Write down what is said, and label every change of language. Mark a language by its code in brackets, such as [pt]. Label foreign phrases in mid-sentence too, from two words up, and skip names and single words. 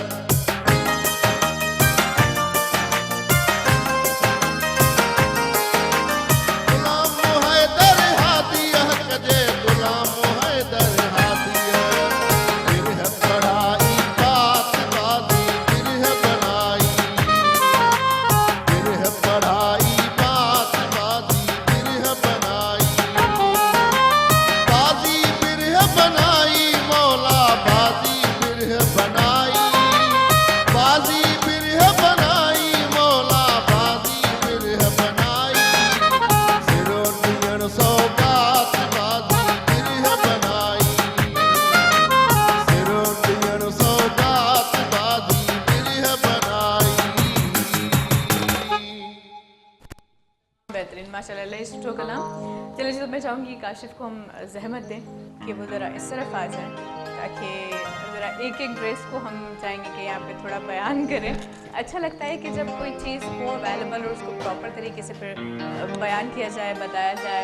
[sd] गुलाम हैदर हादिया कजे गुलाम हैदर हादिया बिरह पढ़ाई बात बाजी बिरह बनाई बिरह पढ़ाई बात बाजी बिरह बनाई बाजी बिरह बनाई मौला बाजी बिरह बनाई बाजी बिरह बनाई मौला बाजी बिरह बनाई सिरो दियण सौगात बाजी बिरह बनाई सिरो दियण सौगात बाजी बिरह बनाई [ur] بہترین ماشاءاللہ اللہ اس کو کلام. چلیے جی، تو میں چاہوں گی کاشف کو ہم زحمت دیں کہ وہ ذرا اس طرف آ جائے تاکہ ذرا ایک ایک ڈریس کو ہم چاہیں گے کہ یہاں پہ تھوڑا بیان کریں. اچھا لگتا ہے کہ جب کوئی چیز ہو اویلیبل اور اس کو پراپر طریقے سے پھر بیان کیا جائے، بتایا جائے.